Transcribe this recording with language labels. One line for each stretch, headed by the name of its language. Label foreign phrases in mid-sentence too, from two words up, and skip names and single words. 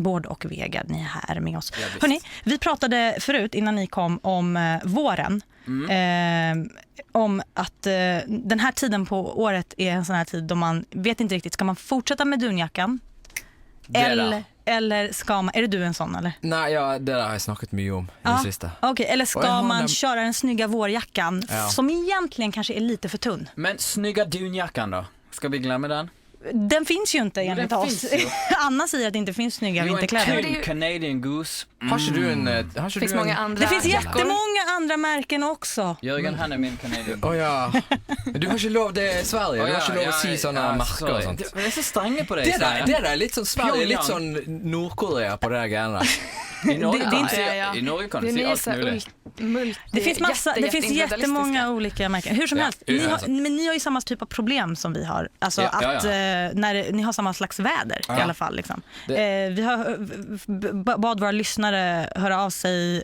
Swedish: Bård och Vegard, ni är här med oss. Hörrni, vi pratade förut innan ni kom om våren. Om att den här tiden på året är en sån här tid då man vet inte riktigt, ska man fortsätta med dunjackan? eller ska man, är det du en sån eller?
Norwegian: Nei, ja, det der har jeg snakket mye om i det siste.
Swedish: Okej, eller ska Och jag har man den- köra den snygga vårjackan som egentligen kanske är lite för tunn? Men snygga dunjackan då?
Norwegian: Ska vi glemme den?
Swedish: Den finns ju inte enligt den oss. finns ju. Anna säger att det inte finns snygga Jo, en vinterkläder. det är ju- Canadian Goose.
Norwegian: Har ikke du en har ikke
Swedish: Det finns
Norwegian: du
Swedish: många
Norwegian: en...
Swedish: andra Det finns jackor. jättemånga andra märken också.
Norwegian: Jørgen, han er min Canadian Å ja. Men du har ikke lov, det er Sverige. Du har ikke lov å si sånne merker og sånt. Det er så strenge på det. Det der er litt sånn Sverige, litt Pyongyang. sånn Nord-Korea på det der greiene der. I Norge,
Swedish: Det är inte-
Norwegian: I Norge kan du
Swedish: Det
Norwegian: si
Swedish: är
Norwegian: alt
Swedish: så här
Norwegian: mulig.
Swedish: Det finns jättemånga olika märken. Hur som Ja, helst, det är sant. men ni har ju samma typ av problem som vi har. Alltså Ja, att när ni har samma slags väder i alla fall. Liksom. Vi har bad våra lyssnare höra av sig.